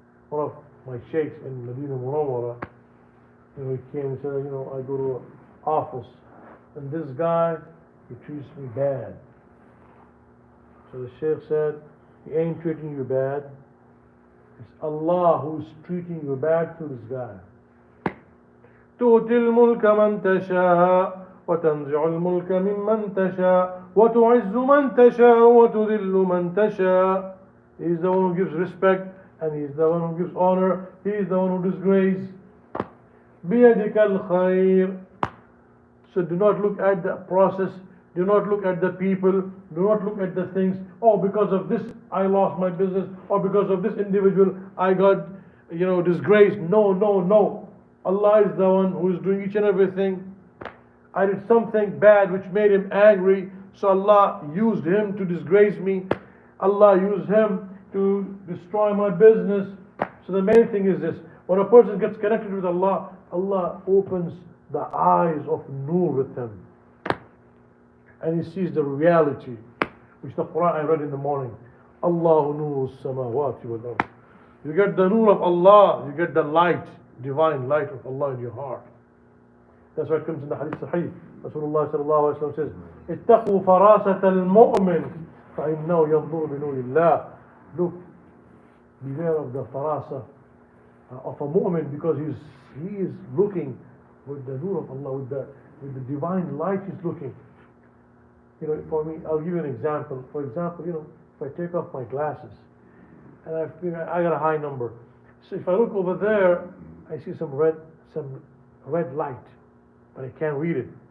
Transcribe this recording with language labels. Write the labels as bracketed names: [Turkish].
[English] One of my sheikhs in Medina Munawwara, he came and said, I go to an office, and this guy, he treats me bad. So the Shaykh said, he ain't treating you bad. It's Allah who's treating you bad through this guy. [Arabic] تؤتي الملك من تشاء وتنزع الملك ممن تشاء وتعز من تشاء وتذل من تشاء. [English] He's the one who gives respect and he's the one who gives honor. He's the one who disgraces. [Arabic] بيدك الخير. [English] So do not look at the process. Do not look at the people. Do not look at the things. Oh, because of this I lost my business. Or because of this individual I got, disgraced. No, no, no. Allah is the one who is doing each and everything. I did something bad which made him angry. So Allah used him to disgrace me. Allah used him to destroy my business. So the main thing is this. When a person gets connected with Allah, Allah opens the eyes of nur with him. And he sees the reality, which the Quran I read in the morning. Allahu nuru samawati wal ard. You get the nur of Allah, you get the light, divine light of Allah in your heart. That's why it comes in the hadith sahih. [Arabic] Rasulullah sallallahu alaihi wasallam says, اتقوا فراسة المؤمن فإنه ينظر بنور الله. [English] Look, beware of the farasa of a mu'min, because he is looking with the nur of Allah, with the divine light he's looking. For me, I'll give you an example. For example, if I take off my glasses and I got a high number, so if I look over there, I see some red light, but I can't read it.